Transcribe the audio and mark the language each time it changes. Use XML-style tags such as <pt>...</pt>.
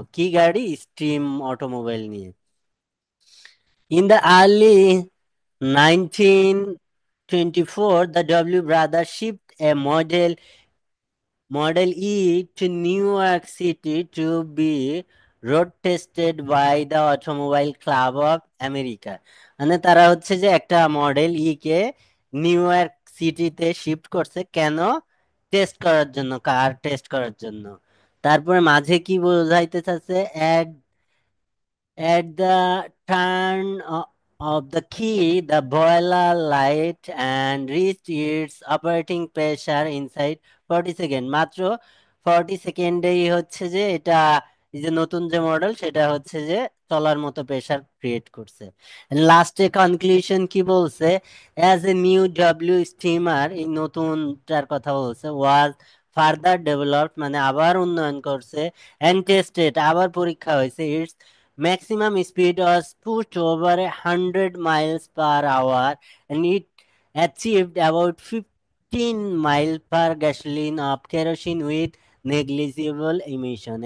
<bn>কি গাড়ি? Steam automobile নিয়ে।</bn> <en>In the early 1924, the W brothers shipped a Model E to New York City to be road tested by the Automobile Club of America.</en> <bn>মানে তারা হচ্ছে যে একটা model ই কে new York সিটিতে shift করছে, কেন? টেস্ট করার জন্য, কার টেস্ট করার জন্য। তারপরে মাঝে কি বোঝাইতে চাচ্ছে?</bn> <en>At the turn of the key, the boiler light and reached its operating pressure inside 40 second.</en> <bn>মাত্র 40 সেকেন্ডেই হচ্ছে যে এটা, এই যে নতুন যে মডেল সেটা হচ্ছে যে চলার মতো প্রেসার ক্রিয়েট করছে। লাস্টে কনক্লুশন কি বলছে?</bn> <en>as a new W steamer,</en> <bn>এই নতুনটার কথা বলছে,</bn> <en>was further developed,</en> <bn>মানে আবার উন্নয়ন করছে,</bn> <en>and tested,</en> <bn>আবার পরীক্ষা হয়েছে,</bn> <en>Its maximum speed was pushed over 100 miles per hour, and it achieved about 15 miles per gasoline of kerosene with negligible emission।</en>